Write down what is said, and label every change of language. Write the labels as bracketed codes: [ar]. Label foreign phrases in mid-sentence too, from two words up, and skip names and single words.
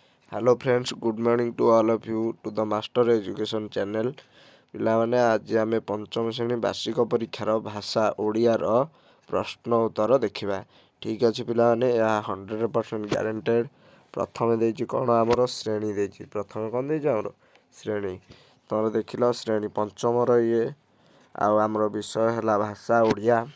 [en] Hello friends, good morning to all of you to the Master Education channel. [or] ପିଲାମାନେ ଆଜି ଆମେ ପଞ୍ଚମ ଶ୍ରେଣୀ ବାର୍ଷିକ ପରୀକ୍ଷାର ଭାଷା ଓଡ଼ିଆର ପ୍ରଶ୍ନ ଉତ୍ତର ଦେଖିବା। ଠିକ୍ ଅଛି ପିଲାମାନେ, ଏହା 100% ଗ୍ୟାରେଣ୍ଟେଡ୍। ପ୍ରଥମେ ଦେଇଛି କ'ଣ ଆମର ଶ୍ରେଣୀ ଦେଇଛି। ପ୍ରଥମେ କ'ଣ ଦେଇଛି ଆମର ଶ୍ରେଣୀ। ତମର ଦେଖିଲ ଶ୍ରେଣୀ ପଞ୍ଚମର ଇଏ ଆଉ ଆମର ବିଷୟ ହେଲା ଭାଷା ଓଡ଼ିଆ।